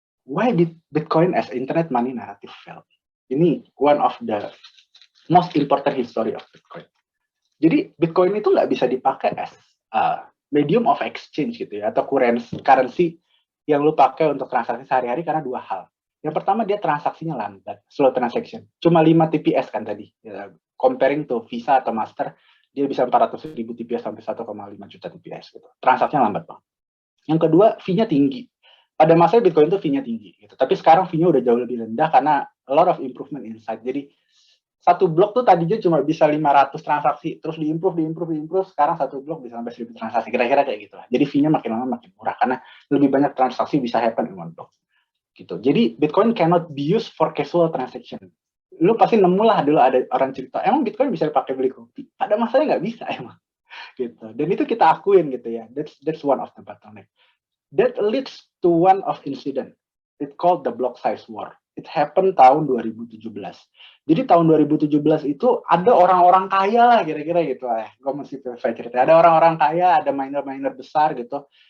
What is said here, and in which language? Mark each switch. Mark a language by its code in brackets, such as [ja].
[en] Why did Bitcoin as internet money narrative fail? Ini one of the most important history of Bitcoin. [id] Jadi Bitcoin itu nggak bisa dipakai [en] as medium of exchange [id] gitu ya, atau currency yang lu pakai untuk transaksi sehari-hari karena dua hal. Yang pertama dia transaksinya lambat, [en] slow transaction. [id] Cuma 5 TPS kan tadi. Ya, comparing to Visa atau Master, dia bisa 400.000 TPS sampai 1,5 juta TPS gitu. Transaksinya lambat banget. Yang kedua, fee-nya tinggi. Pada masa Bitcoin itu fee-nya tinggi gitu. Tapi sekarang fee-nya udah jauh lebih rendah karena [en] a lot of improvement inside. [id] Jadi satu blok tuh tadinya cuma bisa 500 transaksi, terus diimprove, sekarang satu blok bisa sampai 1000 transaksi, kira-kira kayak gitu lah. Jadi fee-nya makin lama makin murah, karena lebih banyak transaksi bisa [en] happen in one block. [id] Gitu. Jadi Bitcoin [en] cannot be used for casual transaction. [id] Lu pasti nemu lah dulu ada orang cerita, emang Bitcoin bisa dipakai beli kopi? Pada masanya nggak bisa emang. Gitu. Dan itu kita akuin gitu ya, [en] that's one of the bottleneck. That leads to one of incident. It called the block size war. It happened [id] tahun 2017. Jadi tahun 2017 itu ada orang-orang kaya lah kira-kira gitu. Gue mesti cerita. Ada orang-orang kaya, ada miner-miner besar gitu.